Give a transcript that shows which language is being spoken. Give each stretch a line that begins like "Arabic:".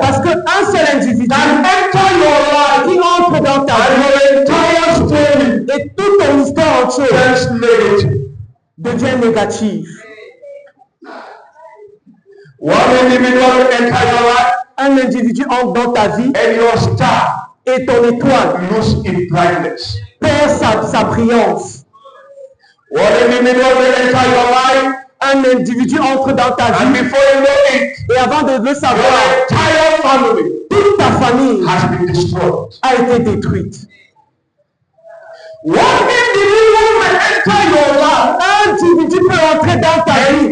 French: parce qu'un seul individu
English: can enter your life,
French: qui entre dans ta
English: and
French: vie,
English: your entire story,
French: et toute ton histoire entière devient négative.
English: One individual will enter your life,
French: un individu entre dans ta vie,
English: and your star,
French: et ton étoile
English: lose its brightness,
French: perd sa brillance.
English: One individual will enter your life,
French: un individu entre dans ta vie,
English: and before you know it,
French: et avant de le savoir,
English: your entire family,
French: toute ta famille
English: has been destroyed.
French: A été détruite.
English: One individual may enter your life,
French: un individu peut entrer dans ta vie,